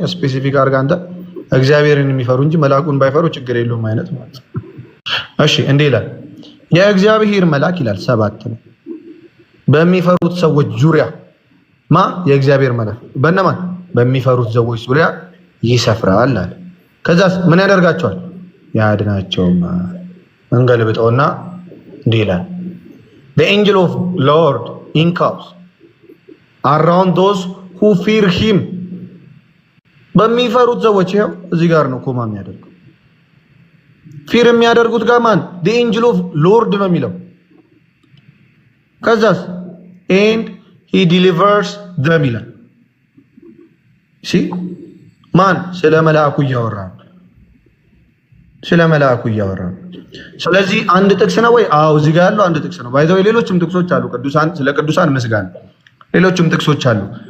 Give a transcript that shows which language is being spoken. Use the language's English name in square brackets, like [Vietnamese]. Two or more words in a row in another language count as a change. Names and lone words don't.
[Amharic] ስፔሲፊክ አድርጋ አንተ እግዚአብሔርን የሚፈሩ እንጂ መልአኩን ባይፈሩ ችግር የለውም አይነት ማለት ነው። እሺ እንዴ ይላል የእግዚአብሔር መልአክ ይላል 7 ነው በሚፈሩት ሰዎች ዙሪያ የእግዚአብሔር መልአክ በእነማን በሚፈሩት ሰዎች ዙሪያ ይሰፍራል አለ። ከዛስ ምን ያደርጋቸዋል? ያድናቸውም። እንገልብጠውና እንዲህ ይላል [English] the angel of Lord encamps around those who fear him። [Amharic] በሚፈሩት ሰዎች ይኸው እዚህ ጋር ነው ኮማ የሚያደርገው። ፊር የሚያደርጉት ጋር ማን? [English] the angel of Lord [Amharic] ነው የሚለው። ከዛስ [English] and he delivers them [Amharic] ይላል። ማን? ስለ መልአኩ እያወራ ነው። ስለ መልአኩ እያወራ ነው። ስለዚህ አንድ ጥቅስ ነው ወይ? አዎ እዚህ ጋር ያለው አንድ ጥቅስ ነው። ባይዘው ሌሎችም ጥቅሶች አሉ። ቅዱሳን ስለ ቅዱሳን ምስጋና ሌሎችም ጥቅሶች አሉ።